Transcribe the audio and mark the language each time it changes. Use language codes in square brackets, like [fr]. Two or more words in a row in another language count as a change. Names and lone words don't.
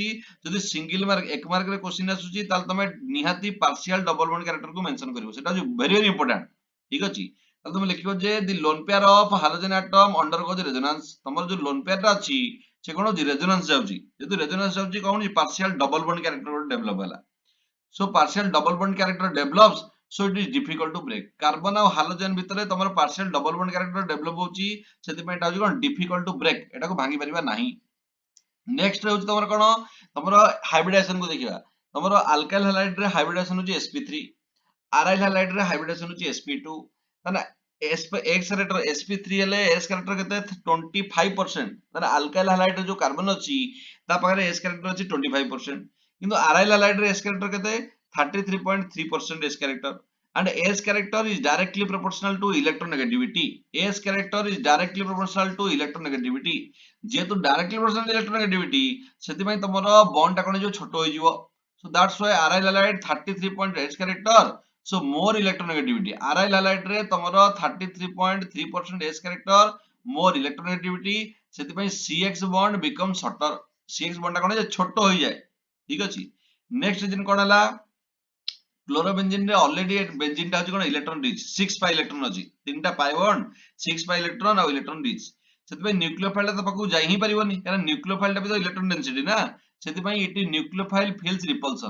[or] ଯଦି [en] single mark 1 mark [or] ରେ କ୍ୱେଶ୍ଚିନ ଆସୁଛି, ତାହେଲେ ତମେ ନିହାତି [en] partial double bond character [or] କୁ ମେନସନ କରିବ, ସେଟା ହଉଛି [en] very very important. [or] ଠିକ ଅଛି, ତାହେଲେ ତମେ ଲେଖିବ ଯେ [en] the lone pair of halogen atom undergoes resonance. [or] ତମର ଯୋଉ [en] lone pair [or] ଟା ଅଛି ସେ କଣ ହଉଛି? ରେଜୋନାନ୍ସ ଯାଉଛି। ଯଦି ରେଜୋନାନ୍ସ ଯାଉଛି କଣ ହଉଛି? [en] partial double bond character [or] ଗୋଟେ ଡେଭଲପ ହେଲା। [en] So partial double bond character develops, so it is difficult to break। [or] कार्बन ଆଉ हालोजेन ଭିତରେ ତମର [en] partial double bond character develop [or] ହଉଛି, ସେଥିପାଇଁ ଏଟା ହଉଛି କଣ? [en] difficult to break, [or] ଏଟାକୁ ଭାଙ୍ଗି ପାରିବା ନାହିଁ। ନେକ୍ସଟ ହଉଛି ତମର କଣ? ତମର ହାଇବ୍ରିଡେସନ କୁ ଦେଖିବା। ତମର [en] alkyl halide [or] ରେ ହାଇବ୍ରିଡେସନ ହଉଛି sp3, [en] aryl halide [or] ରେ ହାଇବ୍ରିଡେସନ ହଉଛି sp2। ତାହେଲେ [en] x character sp3 [or] ହେଲେ [en] s character [or] କେତେ? 25%। ତାହେଲେ [en] alkyl halide [or] ରେ ଯୋଉ କାର୍ବନ ଅଛି ତା ପାଖରେ [en] s character [or] ଅଛି 25%, କିନ୍ତୁ [en] aryl halide [or] ରେ [en] s character [or] କେତେ? [en] 33.3% s character, and s character is directly proportional to electronegativity। s character is directly proportional to electronegativity। ଯେହେତୁ directly proportional to electronegativity, [or] ସେଥିପାଇଁ ତମର ବଣ୍ଡ ଟା କଣ ହେଇଯିବ? ଛୋଟ ହେଇଯିବ। [en] so that's why aryl halide 33.8 character, so more electronegativity। aryl halide [or] ରେ ତମର [en] 33.3% s character, more electronegativity, ସେଥିପାଇଁ CX bond become shorter। CX bond [or] ଟା କଣ ହେଇଯାଏ? ଛୋଟ ହେଇଯାଏ। ଠିକ ଅଛି, [en] next reason [or] କଣ ହେଲା? କ୍ଲୋରୋବେଞ୍ଜିନ ରେ [en] already benzene [or] ଟା ହଉଛି କଣ? [en] electron rich, 6 pi electron [or] ଅଛି, ତିନିଟା [en] pi bond, 6 pi electron [or] ଆଉ [en] electron rich. [or] ସେଥିପାଇଁ ନ୍ୟୁକ୍ଲିଓଫାଇଲ ତା ପାଖକୁ ଯାଇ ହିଁ ପାରିବନି, କାରଣ ନ୍ୟୁକ୍ଲିଓଫାଇଲ ଟା ବି ତ [en] electron density [or] ନା, ସେଥିପାଇଁ ଏଠି [en] nucleophile feels repulsion.